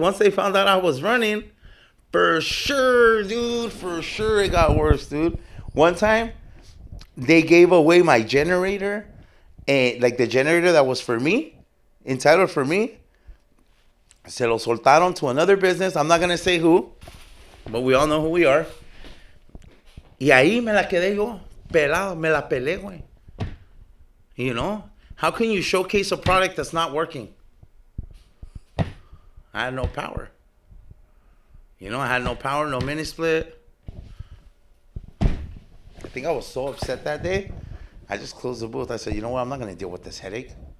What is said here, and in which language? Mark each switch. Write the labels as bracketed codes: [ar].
[en] Once they found out I was running, for sure, dude, for sure, it got worse, dude. One time, they gave away my generator, and like the generator that was for me, entitled for me, [es] se lo soltaron [en] to another business. I'm not going to say who, but we all know who we are. [es] Y ahí me la quedé yo, pelado, me la pelé, güey. [en] You know? How can you showcase a product that's not working? I had no power. You know, I had no power, no mini split. I think I was so upset that day, I just closed the booth. I said, you know what? I'm not going to deal with this headache.